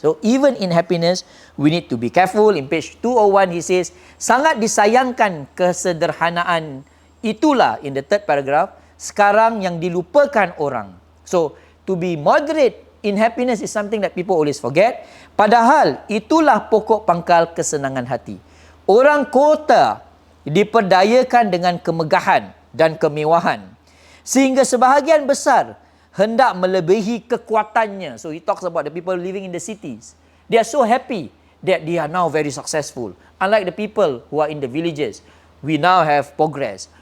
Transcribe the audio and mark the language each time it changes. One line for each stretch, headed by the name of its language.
English: So even in happiness, we need to be careful. In page 201, he says,
Malay: sangat disayangkan kesederhanaan itulah,
English: in the third paragraph,
Malay: sekarang yang dilupakan orang.
English: So to be moderate in happiness is something that people always forget.
Malay: Padahal itulah pokok pangkal kesenangan hati. Orang kota diperdayakan dengan kemegahan dan kemewahan, sehingga sebahagian besar hendak melebihi kekuatannya.
English: So he talks about the people living in the cities. They are so happy that they are now very successful. Unlike the people who are in the villages, we now have progress.